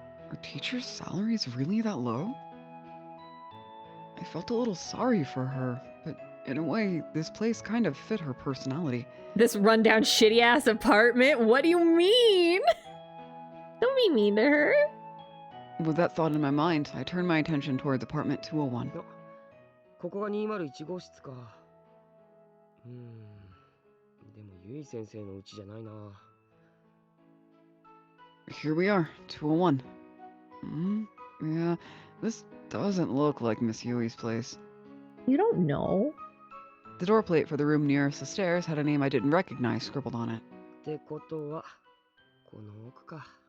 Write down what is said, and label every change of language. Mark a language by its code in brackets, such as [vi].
[en] Are teachers' salaries really that low? I felt a little sorry for her, but in a way, this place kind of fit her personality. This rundown shitty ass apartment? What do you mean? Don't be mean to her. With that thought in my mind, I turned my attention towards apartment 201. [ja] ここが201号室か。でもゆい先生の家じゃないな。 [en] Here we are, 201. Yeah, this doesn't look like Miss Yui's place. You don't know. The door plate for the room nearest the stairs had a name I didn't recognize scribbled on it. [ja] ってことは、この奥か。